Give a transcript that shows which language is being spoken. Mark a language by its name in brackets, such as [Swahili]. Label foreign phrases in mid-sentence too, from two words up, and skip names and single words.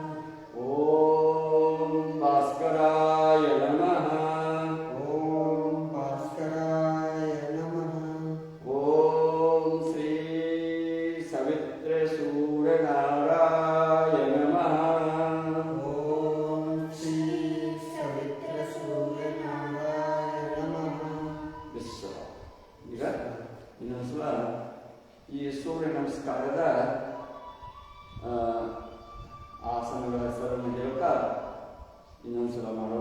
[Sanskrit] ಓಂ ಭಾಸ್ಕರಾಯ ನಮಃ ಓಂ ಭಾಸ್ಕರಾಯ ನಮಃ ಓಂ ಶ್ರೀ ಸವಿತ್ರ ಸೂರ್ಯನಾರಾಯ ನಮಃ ಓಂ ಶ್ರೀ ಸವಿತ್ರ ಸೂರ್ಯನಾರಾಯ ನಮಃ [Kannada] ವಿಶ್ವ. ಈಗ ಇನ್ನೊಂದು ಸಲ ಈ ಸೂರ್ಯ ನಮಸ್ಕಾರದ ಆಸನಗಳ ಹೆಸರನ್ನು ಹೇಳ್ತಾ ಇನ್ನೊಂದು ಸಲ ಮಾಡೋಣ.